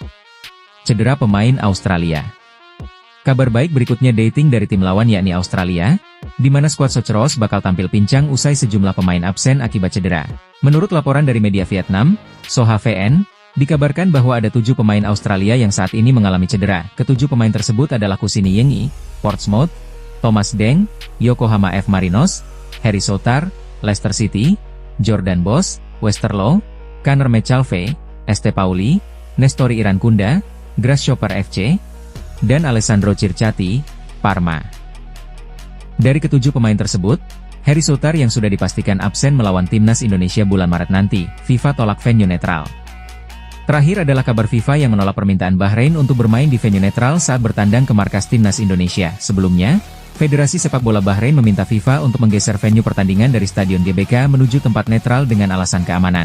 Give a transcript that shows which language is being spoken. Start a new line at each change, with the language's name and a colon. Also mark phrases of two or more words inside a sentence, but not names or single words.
Indonesian: Cedera pemain Australia. Kabar baik berikutnya dating dari tim lawan yakni Australia, di mana skuad Socceroos bakal tampil pincang usai sejumlah pemain absen akibat cedera. Menurut laporan dari media Vietnam, Soha VN, dikabarkan bahwa ada 7 pemain Australia yang saat ini mengalami cedera. Ketujuh pemain tersebut adalah Kusini Yengi, Portsmouth, Thomas Deng, Yokohama F. Marinos, Harry Soutar, Leicester City, Jordan Bos, Westerlo, Conor Mchalve, St. Pauli, Nestori Irankunda, Grasshopper FC, dan Alessandro Circati, Parma. Dari ketujuh pemain tersebut, Harry Soutar yang sudah dipastikan absen melawan Timnas Indonesia bulan Maret nanti. FIFA tolak venue netral. Terakhir adalah kabar FIFA yang menolak permintaan Bahrain untuk bermain di venue netral saat bertandang ke markas Timnas Indonesia. Sebelumnya, Federasi Sepak Bola Bahrain meminta FIFA untuk menggeser venue pertandingan dari Stadion GBK menuju tempat netral dengan alasan keamanan.